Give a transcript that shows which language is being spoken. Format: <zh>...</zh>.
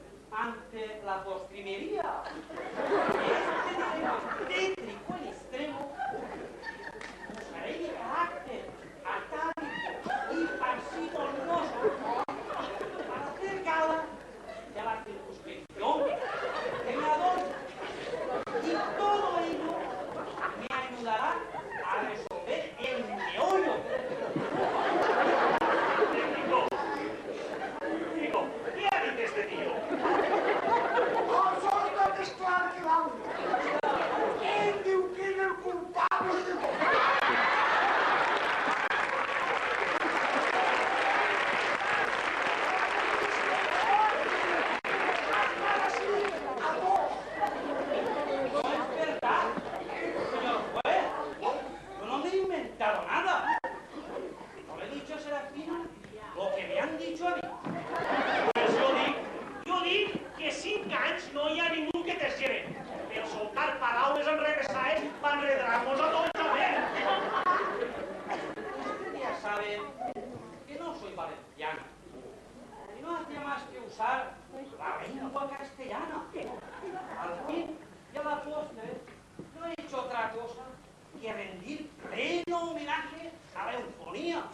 <es>Ante la postrimería de este dilema tétrico en extremo, usaré mi carácter atávico y parsimonioso para hacer gala de la circunscripción que me adorna, y todo ello me ayudará a resolver el meollo.</es> <ca>Digo, què ha dit este tio? Això no és clar que l'altre. Ell diu que és el culpable de tot.</ca> <es>No es verdad, señor juez. Yo no me he inventado nada. No le he dicho a Serafina lo que me han dicho a mí.</es> <ca>Pues jo dic que 5 anys no hi ha ningú que t'esgere. Per soltar paraules enrevessades va enredar-nos a tots també.</ca> <es>Usted ya sabe que no soy valenciano. Y no hacía más que usar la lengua castellana. Al fin y a la postre, no he hecho otra cosa que rendir pleno homenaje a la eufonía.</es>